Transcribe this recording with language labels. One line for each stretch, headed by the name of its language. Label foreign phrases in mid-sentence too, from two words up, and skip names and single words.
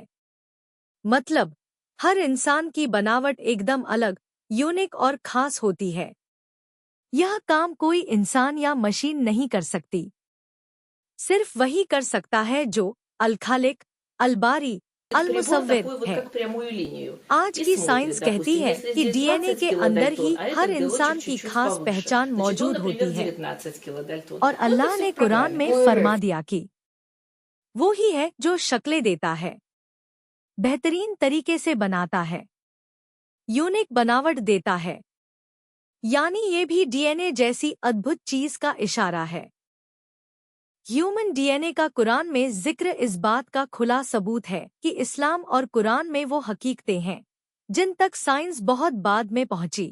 Hindi: मतलब, हर इंसान की बनावट एकदम अलग, यूनिक और खास होती है। यह काम कोई इंसान या मशीन नहीं कर सकती। सिर्फ वही कर सकता है जो अल-खालिक, अल-बारी अल
Russian: прибор
Hindi: मुसव्विर
Russian: такую вот
Hindi: है।
Russian: как прямую линию
Hindi: आज
Russian: и
Hindi: की
Russian: смотрит,
Hindi: साइंस कहती
Russian: допустим,
Hindi: है
Russian: если
Hindi: कि
Russian: здесь
Hindi: डीएनए
Russian: 20
Hindi: के अंदर
Russian: килодальтон,
Hindi: ही
Russian: а
Hindi: हर
Russian: этот
Hindi: इंसान
Russian: белочек
Hindi: की
Russian: чуть-чуть
Hindi: खास
Russian: повыше,
Hindi: पहचान
Russian: значит, он,
Hindi: मौजूद
Russian: например,
Hindi: होती है।
Russian: 19 килодальтон.
Hindi: और
Russian: Ну, это
Hindi: अल्लाह
Russian: все
Hindi: ने
Russian: в
Hindi: कुरान
Russian: программе.
Hindi: में फरमा दिया कि वो ही है जो शक्लें देता है, बेहतरीन तरीके से बनाता है, यूनिक बनावट देता है, यानी ये भी डीएनए जैसी अद्भुत चीज का इशारा है।
English: human DNA
Hindi: का कुरान में जिक्र इस बात का खुला सबूत है कि इस्लाम और कुरान में वो हकीकतें हैं जिन तक साइंस बहुत बाद में पहुंची।